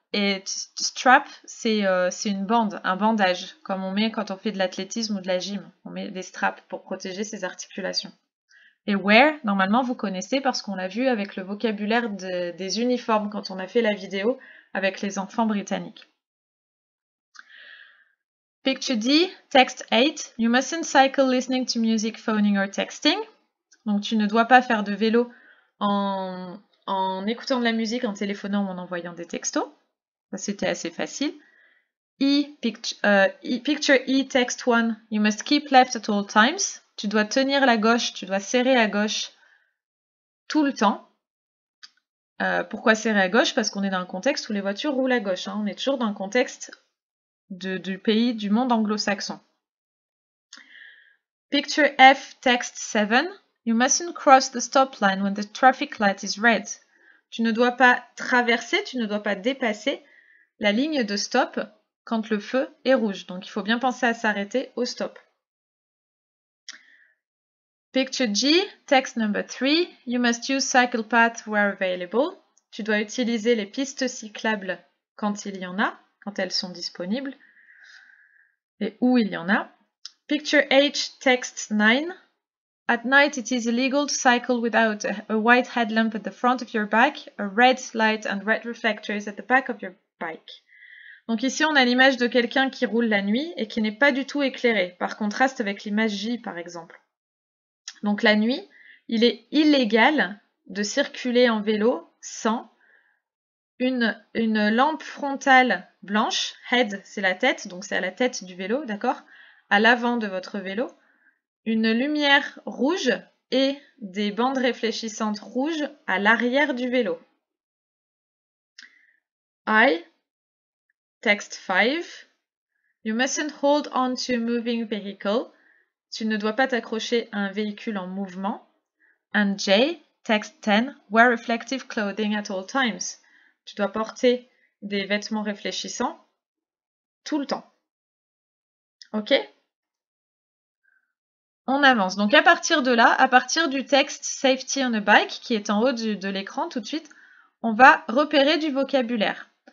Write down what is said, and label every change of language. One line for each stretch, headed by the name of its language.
French: Et strap, c'est une bande, un bandage, comme on met quand on fait de l'athlétisme ou de la gym. On met des straps pour protéger ses articulations. Et wear, normalement, vous connaissez parce qu'on l'a vu avec le vocabulaire des uniformes quand on a fait la vidéo avec les enfants britanniques.
English: Picture D, text 8. You mustn't cycle listening to music, phoning or texting.
French: Donc, tu ne dois pas faire de vélo en écoutant de la musique, en téléphonant ou en envoyant des textos. C'était assez facile.
English: Picture E, text 1. You must keep left at all times.
French: Tu dois tenir la gauche, tu dois serrer à gauche tout le temps. Pourquoi serrer à gauche? Parce qu'on est dans un contexte où les voitures roulent à gauche. Hein. On est toujours dans le contexte du pays, du monde anglo-saxon.
English: Picture F, text 7. You mustn't cross the stop line when the traffic light is red.
French: Tu ne dois pas traverser, tu ne dois pas dépasser la ligne de stop quand le feu est rouge. Donc il faut bien penser à s'arrêter au stop.
English: Picture G, text number 3. You must use cycle paths where available.
French: Tu dois utiliser les pistes cyclables quand il y en a, quand elles sont disponibles, et où il y en a.
English: Picture H, text 9. At night, it is illegal to cycle without a white headlamp at the front of your bike, a red light and red reflectors at the back of your bike.
French: Donc ici, on a l'image de quelqu'un qui roule la nuit et qui n'est pas du tout éclairé, par contraste avec l'image J, par exemple. Donc la nuit, il est illégal de circuler en vélo sans une lampe frontale blanche, head c'est la tête, donc c'est à la tête du vélo, d'accord, à l'avant de votre vélo, une lumière rouge et des bandes réfléchissantes rouges à l'arrière du vélo. I,
English: text 5. You mustn't hold on to a moving vehicle.
French: Tu ne dois pas t'accrocher à un véhicule en mouvement.
English: And J, text 10, wear reflective clothing at all times.
French: Tu dois porter des vêtements réfléchissants tout le temps. Ok? On avance. Donc à partir de là, à partir du texte Safety on a bike, qui est en haut de l'écran tout de suite, on va repérer du vocabulaire.